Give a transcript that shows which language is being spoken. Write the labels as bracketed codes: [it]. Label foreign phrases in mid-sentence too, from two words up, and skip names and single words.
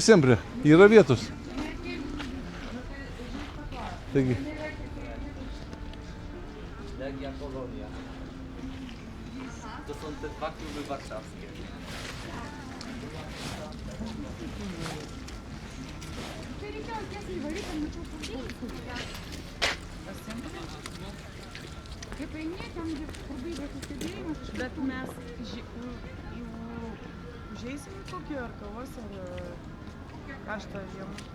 [lt] Yra vietos. Taigi. Legia Polonia. [pl] To są te 2 kluby warszawskie. [lt] Bet mes užeisim į kokį ar kavos ar karštą žiemą.